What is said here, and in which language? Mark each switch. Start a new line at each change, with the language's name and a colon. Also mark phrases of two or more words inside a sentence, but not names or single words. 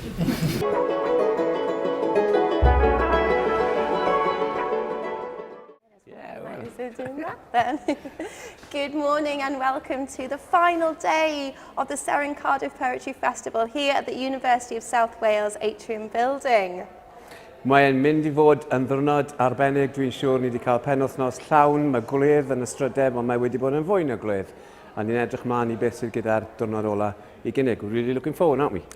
English: Doing that then. Good morning and welcome to the final day of the Seren Cardiff Poetry Festival here at the University of South Wales Atrium Building.
Welsh: Mae'n mynd I fod yn ddiwrnod arbennig, dwi'n siŵr ni wedi cael penwythnos llawn, mae gwledd yn ystrydeb, ond mae wedi bod yn fwy na gwledd. A ni'n edrych mlaen I beth sydd gyda'r diwrnod ola I gynnig.
English: We're really looking forward, aren't we?